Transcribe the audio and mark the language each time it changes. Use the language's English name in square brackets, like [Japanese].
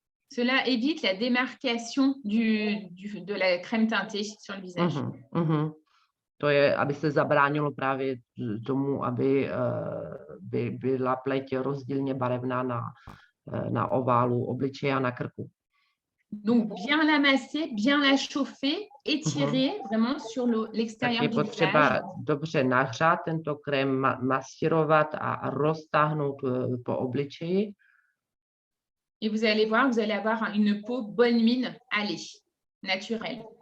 [French] Cela évite la démarcation de la crème teintée sur le visage. [Czech] To je, aby se zabránilo právě tomu, aby byla pleť rozdílně barevná na oválu obličeje a na krku. [French] Donc, bien la masser, bien la chauffer, étirer vraiment sur l'extérieur du visage. [Czech] Je potřeba dobře nahřát tento krém, masírovat a roztáhnout po obličeji. [French] Et vous allez voir, vous allez avoir une peau bonne mine à lait, naturelle.